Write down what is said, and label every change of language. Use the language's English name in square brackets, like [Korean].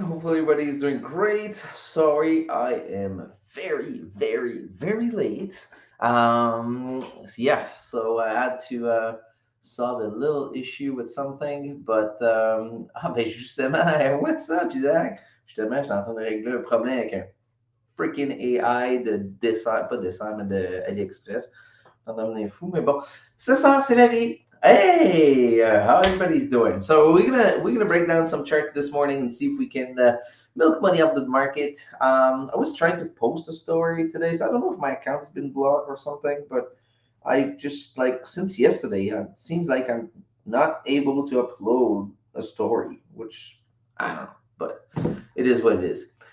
[English] Hopefully, everybody is doing great. Sorry, I am very late. So I had to solve a little issue with something, but [French] ben justement, [English] what's up, Isaac? [French] Justement, j'étais en train de régler un problème avec un freaking AI de dessin, pas de dessin, mais de AliExpress. Not devenir fou, mais bon, c'est ça, c'est la vie. [English] Hey, how everybody's doing? So we're gonna break down some chart this morning and see if we can milk money off the market. I was trying to post a story today, so I don't know if my account's been blocked or something, but I just like since yesterday, it seems like I'm not able to upload a story, which I don't know, but it is what it is.